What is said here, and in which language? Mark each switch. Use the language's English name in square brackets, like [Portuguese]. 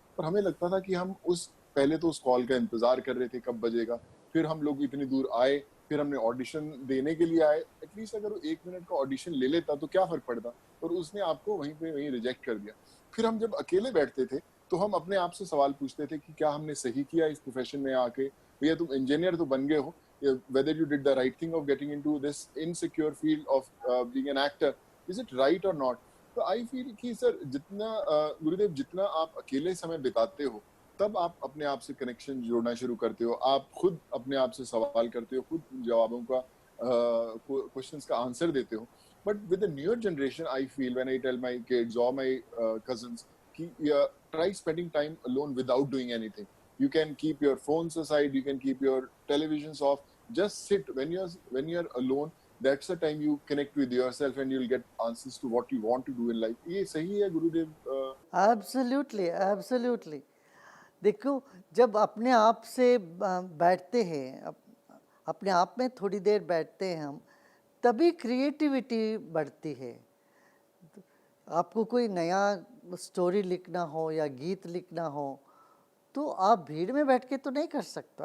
[Hindi] और हमें लगता था कि हम उस पहले तो उस कॉल का इंतज़ार कर रहे थे, कब बजेगा। फिर हम लोग इतनी दूर आए, फिर हमने ऑडिशन देने के लिए आए। एटलीस्ट अगर वो 1 मिनट का ऑडिशन ले लेता, तो क्या फ़र्क पड़ता? और उसने आपको वहीं पे वहीं रिजेक्ट कर दिया। फिर हम जब अकेले बैठते थे, तो हम अपने आप से सवाल पूछते थे कि क्या हमने सही किया इस प्रोफ़ेशन में आके? भैया, तुम इंजीनियर तो बन गए हो, [English] whether you did the right thing of getting into this insecure field of being an actor, is it right or not? [Hindi] तो [English] I feel [Hindi] कि सर, जितना गुरुदेव, जितना आप अकेले समय बिताते हो, तब आप अपने आप से कनेक्शन जोड़ना शुरू करते हो, आप खुद अपने आप से सवाल करते हो, खुद उन जवाबों का क्वेश्चंस का आंसर देते हो। [English] But with the newer generation I feel when I tell my kids और my cousins कि try spending time alone without doing anything. You can keep your phones aside, you can keep your televisions off, just sit when you're alone. That's the time you connect with yourself and you'll get answers to what you want to do in life. [Hindi] ये सही है गुरुदेव? [English] Absolutely, absolutely. [Hindi] देखो, जब अपने आप से बैठते हैं, अपने आप में थोड़ी देर बैठते हैं हम, तभी क्रिएटिविटी बढ़ती है। आपको कोई नया स्टोरी लिखना हो या गीत लिखना हो, तो आप भीड़ में बैठ के तो नहीं कर सकते।